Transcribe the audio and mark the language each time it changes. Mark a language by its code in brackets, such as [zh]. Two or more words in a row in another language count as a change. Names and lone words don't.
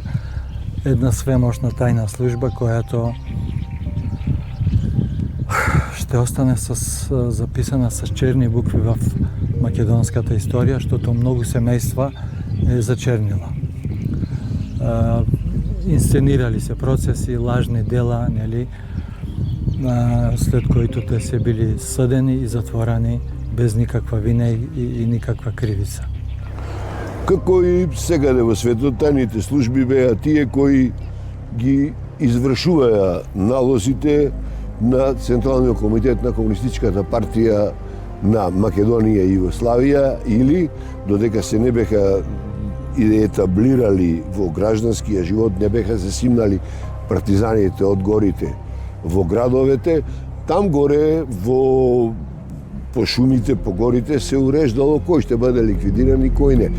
[bg] Една свемощна тајна служба, която ще остане записана с черни букви в македонската история, защото много семейства е зачернила. Инсценирали се процеси, лажни дела, след които те се били съдени и затворени без никаква вина и никаква кривица. [mk] Како и секаде во светот, тајните служби беа тие кои ги извршуваја налозите на Централниот комитет на Комунистичката партија на Македонија и Југославија, или додека се не беха етаблирали во гражданскиот живот, не беха засимнали партизаните од горите во градовете, [bg] там горе по шумите, по горите се уреждало кој ще бъде ликвидиран и кој не.